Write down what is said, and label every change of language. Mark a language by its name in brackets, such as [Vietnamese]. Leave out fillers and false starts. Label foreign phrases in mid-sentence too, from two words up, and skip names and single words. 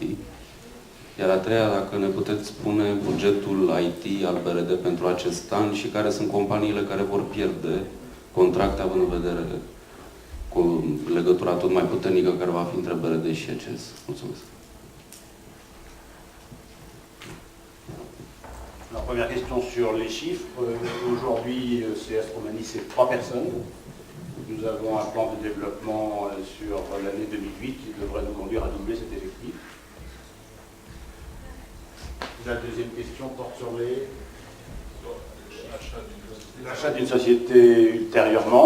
[Romanian] Iar a treia, dacă ne puteți spune bugetul IT al BRD pentru acest an și care sunt companiile care vor pierde contracte, având în vedere cu legătura tot mai puternică care va fi între BRD și ECS. Mulțumesc. [French] Alors, première question sur les chiffres. Aujourd'hui, CS Roumanie, c'est 3 personnes. Nous avons un plan de développement sur l'année 2008 qui devrait nous conduire à doubler cet effectif. La deuxième question porte sur l'achat d'une société ultérieurement.